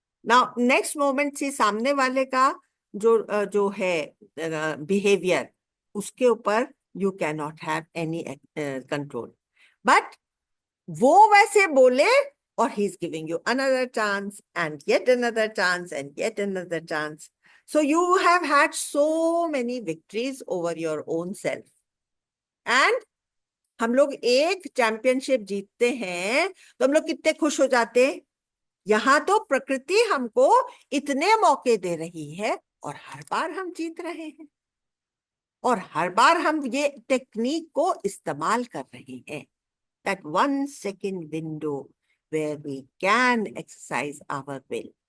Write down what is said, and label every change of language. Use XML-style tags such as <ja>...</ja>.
<en>Now, next moment</en> <hi>से सामने वाले का जो है</hi> <en>behavior,</en> <hi>उसके ऊपर</hi> <en>you cannot have any control. But</en> <hi>वो वैसे बोले,</hi> <en>or he's giving you another chance and yet another chance and yet another chance. So you have had so many victories over your own self.</en> <hi>And हम लोग एक championship जीतते हैं तो हम लोग कितने खुश हो जाते हैं। यहाँ तो प्रकृति हमको इतने मौके दे रही है और हर बार हम जीत रहे हैं, और हर बार हम ये टेक्निक को इस्तेमाल कर रहे हैं।</hi> <en>That 1 second window where we can exercise our will.</en>